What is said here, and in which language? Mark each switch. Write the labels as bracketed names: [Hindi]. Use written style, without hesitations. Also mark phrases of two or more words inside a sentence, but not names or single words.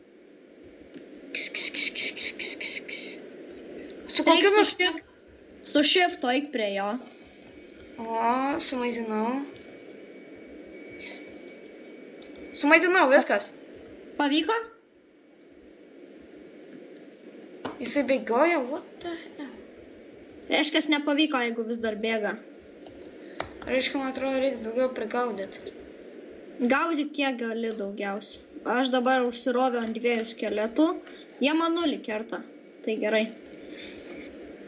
[Lithuanian] Su kokiamis? Su shiftu eik prie jo. O, sumaitinau. Sumaitinau, viskas. Pavyko? Jisai bėgioja, [English] what the hell? [Lithuanian] Reiškias nepavyko, jeigu vis dar bėga. Reiškia, man atrodo, reikia daugiau prigaudyti. Gaudyk kiek gali daugiausiai. Aš dabar užsiroviau ant 2 skeletų. Jie man 0 kerta. Tai gerai.